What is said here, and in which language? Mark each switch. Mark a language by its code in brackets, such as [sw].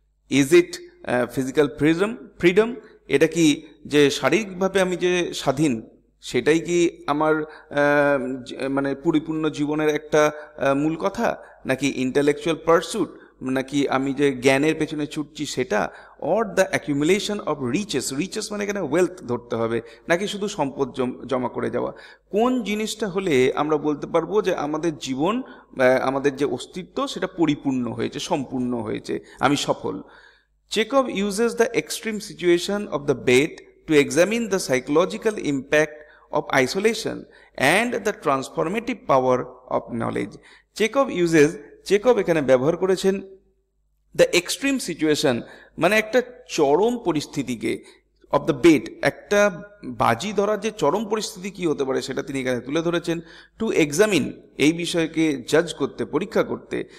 [en] is it physical freedom, [bn] এটা কি যে শারীরিকভাবে আমি যে স্বাধীন সেটাই কি আমার মানে পরিপূর্ণ জীবনের একটা মূল কথা, নাকি [en] intellectual pursuit, [bn] নাকি আমি যে জ্ঞানের পেছনে ছুটছি সেটা, [en] or the accumulation of riches [bn] মানে এখানে ওয়েলথ ধরতে হবে, নাকি শুধু সম্পদ জমা করে যাওয়া। কোন জিনিসটা হলে আমরা বলতে পারবো যে আমাদের জীবন, আমাদের যে অস্তিত্ব সেটা পরিপূর্ণ হয়েছে, সম্পূর্ণ হয়েছে, আমি সফল। [en] Chekhov uses the extreme situation of the bed to examine the psychological impact of isolation and the transformative power of knowledge. [bn] Chekhov এখানে ব্যবহার করেছেন [en] the extreme situation, [bn] মানে একটা চরম পরিস্থিতিকে, [en] of the bet, [bn] একটা বাজি ধরার যে চরম পরিস্থিতি কি হতে পারে সেটা তিনি এখানে তুলে ধরেছেন। [en] two examine, [bn] এই বিষয়কে জাজ করতে, পরীক্ষা করতে।